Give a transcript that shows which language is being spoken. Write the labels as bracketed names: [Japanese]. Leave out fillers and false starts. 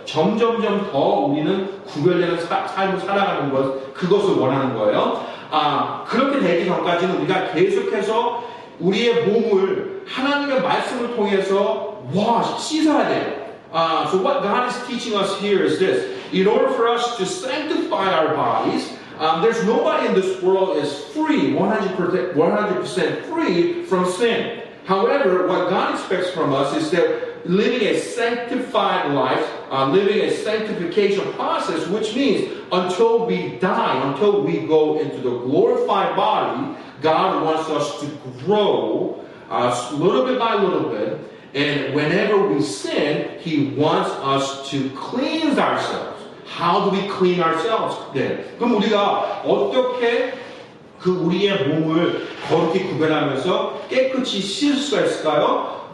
[Korean] 점점점 더 우리는 구별되는 삶을 살아가는 그것을 원하는 거예요. 그렇게 되기 전까지는 우리가 계속해서 우리의 몸을 하나님의 말씀을 통해서 씻어야 돼요. [English] So what God is teaching us here is this. In order for us to sanctify our bodies, there's nobody in this world is free, 100% free from sin. However, what God expects from us is that living a sanctified life, living a sanctification process, which means until we die, until we go into the glorified body, God wants us to grow little bit by little bit. And whenever we sin, He wants us to cleanse ourselves. How do we clean ourselves then? [Korean] 그럼 우리가 어떻게 우리의 몸을 거룩히 구별하면서 깨끗이 씻을 수가 있을까요?